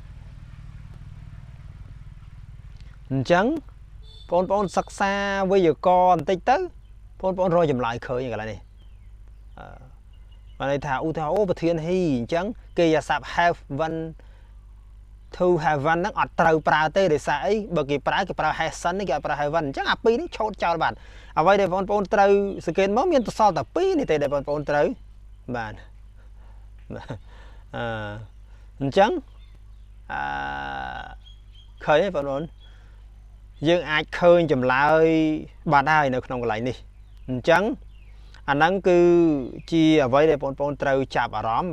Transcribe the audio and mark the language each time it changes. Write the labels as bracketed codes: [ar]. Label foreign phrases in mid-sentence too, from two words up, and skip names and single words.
[km] អញ្ចឹងបងប្អូនសិក្សាវេយ្យាករណ៍បន្តិចទៅបងប្អូនរកចម្លើយឃើញកន្លែងនេះបានន័យថាឧទាហរណ៍អូប្រធាន he អញ្ចឹងកិរិយាសព្ទ [en] have one to have one [km] ហ្នឹងអត់ត្រូវប្រើទេដោយសារអីបើគេប្រើ [en] has son [km] នេះគេអត់ប្រើ [en] have one [km] អញ្ចឹងអាពីរនេះឆូតចោលបាត់អ្វីដែលបងប្អូនត្រូវសង្កេតមកមានសល់តែពីរនេះទេដែលបងប្អូនត្រូវបាទ អញ្ចឹងឃើញទេបងប្អូនយើងអាចឃើញចម្លើយបានហើយនៅក្នុងកន្លែងនេះអញ្ចឹងអាហ្នឹងគឺជាអ្វីដែលបងប្អូនត្រូវចាប់អារម្មណ៍